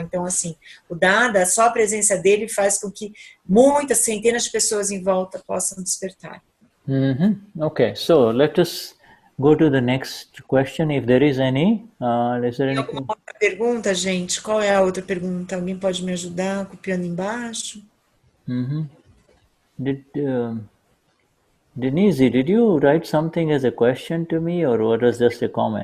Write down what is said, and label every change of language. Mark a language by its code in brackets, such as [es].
[pt] Então, assim, o Dada, só a presença dele faz com que muitas, centenas de pessoas em volta possam despertar. [en] Okay, so let us go to the next question, if there is any. [pt] Tem alguma outra pergunta, gente? Qual é a outra pergunta? Alguém pode me ajudar copiando embaixo? [en] Denise, did you write something as a question to me, or what was just a comment?